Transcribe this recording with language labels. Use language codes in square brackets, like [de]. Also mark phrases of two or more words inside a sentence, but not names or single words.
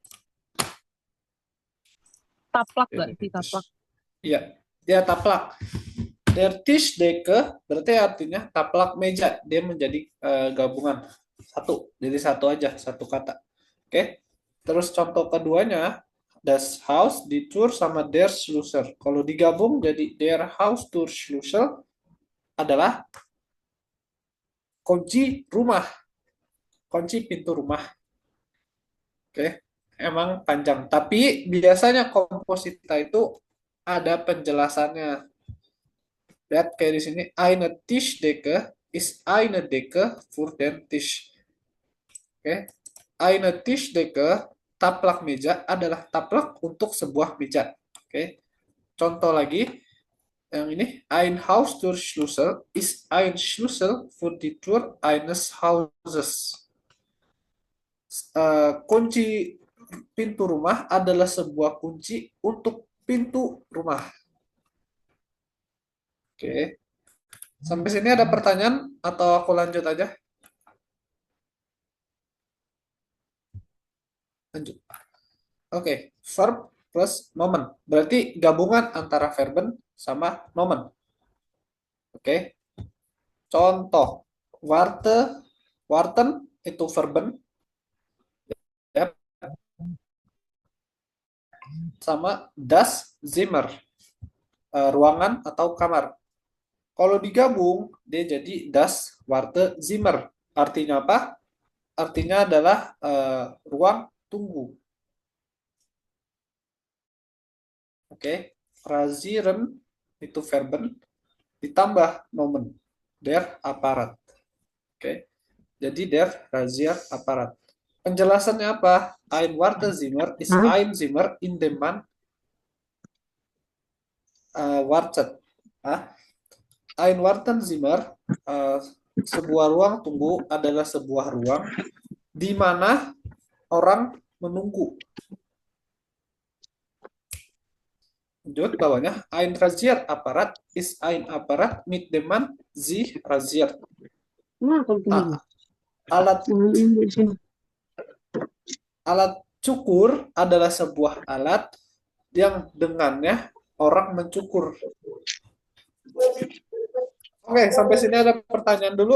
[id] Taplak gak Ini sih taplak? Tisch. Iya, dia taplak. [de] Der Tischdecke [id] berarti artinya taplak meja. Dia menjadi gabungan satu, jadi satu aja, satu kata. Oke. Terus contoh keduanya, [de] das Haus, die Tür sama der Schlüssel. [id] Kalau digabung jadi [de] der Haustür Schlüssel [id] adalah kunci rumah, kunci pintu rumah. Oke. Emang panjang, tapi biasanya komposita itu ada penjelasannya. Lihat kayak di sini, [de] eine Tischdecke ist eine Decke für den Tisch. Oke. Eine Tischdecke, [id] taplak meja adalah taplak untuk sebuah meja. Oke. Contoh lagi, yang ini, [de] ein Haustürschlüssel ist ein Schlüssel für die Tür eines Hauses. [id] Kunci pintu rumah adalah sebuah kunci untuk pintu rumah. Oke. Sampai sini ada pertanyaan atau aku lanjut aja? Lanjut. Oke, verb plus nomen. Berarti gabungan antara verben sama nomen. Oke, contoh. [de] Warte, warten [id] itu verben ya, sama [de] das Zimmer, [id] ruangan atau kamar. Kalau digabung, dia jadi [de] das Warte Zimmer. [id] Artinya apa? Artinya adalah ruang tunggu. Oke, Rasieren itu verben ditambah nomen [de] der Apparat. [id] Oke, jadi [de] der Rasier Apparat. [id] Penjelasannya apa? [de] Ein Wartezimmer ist Hah? ein Zimmer in dem man wartet. Ah, ein Wartezimmer, [id] uh, sebuah ruang tunggu adalah sebuah ruang di mana orang menunggu. Lanjut bawahnya, [de] ein Rasierapparat ist ein Apparat mit dem man sie rasiert. [id] Nah, kalau begini. Alat Hmm, alat cukur adalah sebuah alat yang dengannya orang mencukur. Oke, sampai sini ada pertanyaan dulu.